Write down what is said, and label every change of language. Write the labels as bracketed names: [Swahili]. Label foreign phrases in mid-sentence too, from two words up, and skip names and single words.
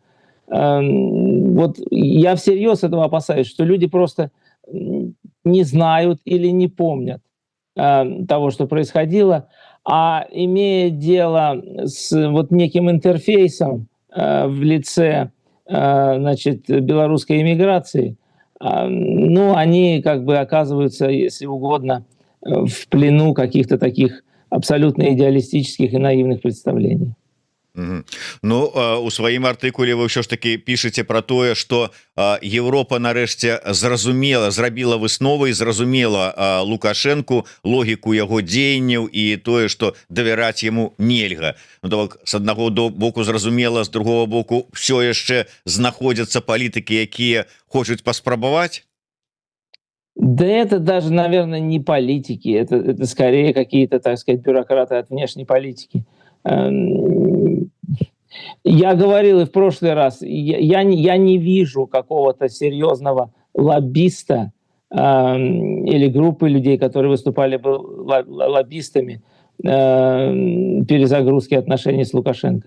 [Russian] Вот я всерьез этого опасаюсь, что люди просто не знают или не помнят того, что происходило, а имея дело с вот неким интерфейсом в лице, значит, белорусской эмиграции, ну они как бы оказываются, если угодно, в плену каких-то таких абсолютно идеалистических и наивных представлений. Мгм. [Belarusian] Ну у сваім артыкуле вы ўсё ж таки пішаце про тое что Европа нарэшце зрабіла высновы і зразумела Лукашенко логіку яго дзеянняў і тое что давяраць яму нельга. Ну, так, с аднаго боку зразумела, з другого боку все яшчэ знаходзяцца палітыкі якія хочуць паспрабаваць. [Russian] Да это даже, наверное, не политики, это скорее какие-то, так сказать, бюрократы от внешней политики. Эм, Я говорил и в прошлый раз, я не вижу какого-то серьезного лоббиста или группы людей, которые выступали бы лоббистами перезагрузки отношений с Лукашенко.